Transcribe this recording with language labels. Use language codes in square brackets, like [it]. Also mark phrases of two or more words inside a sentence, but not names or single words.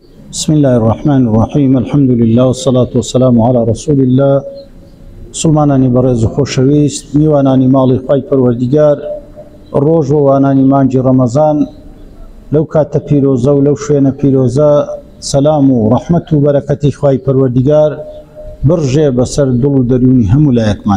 [ar] بسم الله الرحمن الرحيم الحمد لله والصلاة والسلام على رسول الله [ckb] مسلمانانی بەڕێز و خۆشەویست میوانانی ماڵی خوای پەروەردیگار ڕۆژ و وانانی مانجی ڕەمەزان لەو کاتە پیرۆزە و لەو شوێنە پیرۆزە سەلام و ڕەحمەت و بەرەکەتی خوای پەروەردیگار بڕژێ بەسەر دڵ و دەروونی هەموو لایەکمان.